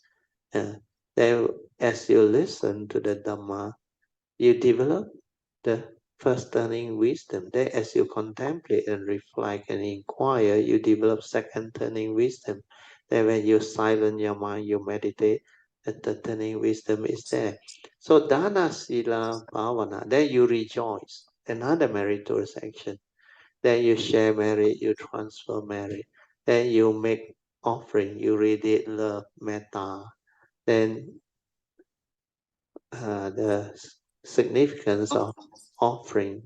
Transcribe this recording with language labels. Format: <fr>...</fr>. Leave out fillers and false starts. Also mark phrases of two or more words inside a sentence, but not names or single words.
<en>Then as you listen to the Dhamma, you develop the first turning wisdom. Then as you contemplate and reflect and inquire, you develop second turning wisdom. Then when you silence your mind, you meditate, the turning wisdom is there.</en> <pi>So dana sila bhavana,</pi> <en>then you rejoice, another meritorious action. Then you share merit, you transfer merit. Then you make offering, you radiate love, metta. Then the significance of offering.</en>